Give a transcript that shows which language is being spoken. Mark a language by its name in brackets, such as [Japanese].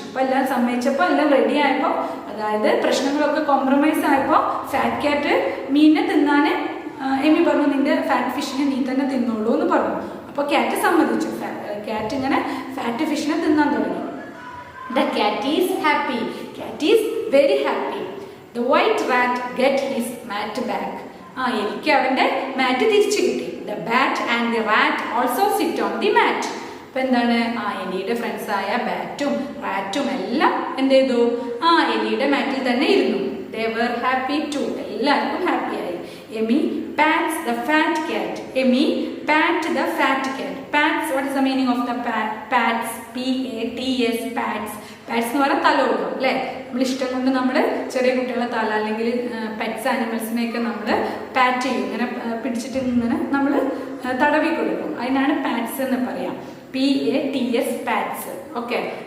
[Malayalam] അപ്പോൾ എല്ലാം സമ്മതിച്ചപ്പോൾ എല്ലാം റെഡി ആയപ്പോൾ, അതായത് പ്രശ്നങ്ങളൊക്കെ കോംപ്രമൈസ് ആയപ്പോൾ ഫാറ്റ് ക്യാറ്റ് മീനിനെ തിന്നാൻ എമി പറഞ്ഞു, നിന്റെ ഫാറ്റ് ഫിഷിനെ നീ തന്നെ തിന്നോളൂ എന്ന് പറഞ്ഞു. അപ്പോൾ ക്യാറ്റ് സമ്മതിച്ചു. ക്യാറ്റ് ഇങ്ങനെ ഫാറ്റ് ഫിഷിനെ തിന്നാൻ തുടങ്ങി. [English] The cat is happy. Cat is very happy. The white rat get his mat back. [Malayalam] എനിക്ക് അവന്റെ മാറ്റ് തിരിച്ചു കിട്ടി. [English] The bat and the rat also sit on the mat. [Malayalam] അപ്പൊ എന്താണ്? എലിയുടെ ഫ്രണ്ട്സ് ആയ ബാറ്റും റാറ്റും എല്ലാം എന്ത് ചെയ്തു? എലിയുടെ മാറ്റിൽ തന്നെ ഇരുന്നു. [English] They were happy too. [Malayalam] എല്ലാവർക്കും ഹാപ്പി ആയി. [English] Amy pats the fat cat. Amy pat the fat cat. Pats, what is the meaning of the pats? P-A-T-S, pats. [Malayalam] Paths എന്ന് പറഞ്ഞാൽ തല കൊടുക്കും അല്ലേ? നമ്മൾ ഇഷ്ടം കൊണ്ട് നമ്മൾ ചെറിയ കുട്ടികളെ തല അല്ലെങ്കിൽ പെറ്റ്സ് ആനിമൽസിനെയൊക്കെ നമ്മൾ പാറ്റ് ചെയ്യും. ഇങ്ങനെ പിടിച്ചിട്ട് ഇങ്ങനെ നമ്മൾ തടവി കൊടുക്കും. അതിനാണ് പാറ്റ്സ് എന്ന് പറയാം. P-A-T-S, paths. ഓക്കെ.